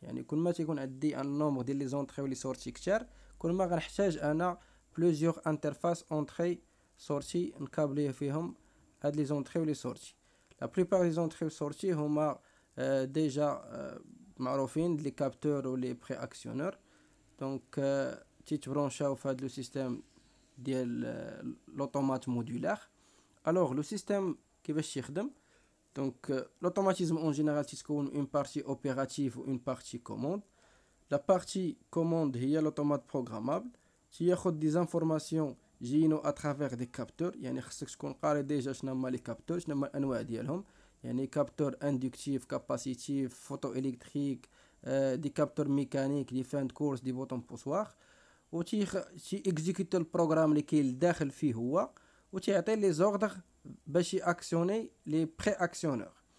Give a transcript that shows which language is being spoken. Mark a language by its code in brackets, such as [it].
[ar] يعني كل ما تيكون عندي ان نومبر ديال لي زونتري ولي سورتي كتار كل ما غنحتاج انا بلوزيور انترفاس اونتري سورتي نكابليه فيهم هاد لي زونتري ولي سورتي. لا بليبار لي زونتري سورتي هما ديجا معروفين لي كابتور ولي بري اكسيونور، دونك تيتبرونشاو في هاد لو سيستيم ديال لوطومات مودولار. الوغ لو سيستيم كيفاش يخدم؟ دونك [fr] l'automatisme en général [ar] تتكون [fr] une partie opérative ou une partie commande. La partie commande هي l'automate programmable تياخد des informations جينو à travers des capteurs. [ar] يعني خصك تكون قاري ديجا شنو هما لي كابتور، شنو هما الانواع ديالهم، يعني كابتور اندكتيف، كاباسيتيف، فوتو الكتريك، دي كابتور ميكانيك، دي فان كورس، دي بوطون بوسوار، و تي اكزيكوتي البروغرام اللي كاين داخل فيه هو، و تيعطي لي زوردر باش ياكسيوني لي بري اكسيونور.